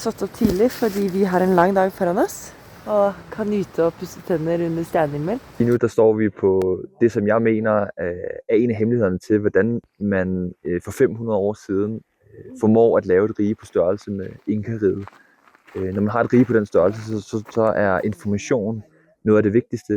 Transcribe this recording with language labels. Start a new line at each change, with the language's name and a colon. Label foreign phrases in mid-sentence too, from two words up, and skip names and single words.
Norwegian: stått opp tidlig, fordi vi har en lang dag foran oss, og kan nyte å pusse tenner under stjernehimmel.
Danish: Lige nu der står vi på det, som jeg mener er en af hemmelighederne til, hvordan man for 500 år siden formår at lave et rige på størrelse med Inka-riget. Når man har et rige på den størrelse, så er information noget af det vigtigste.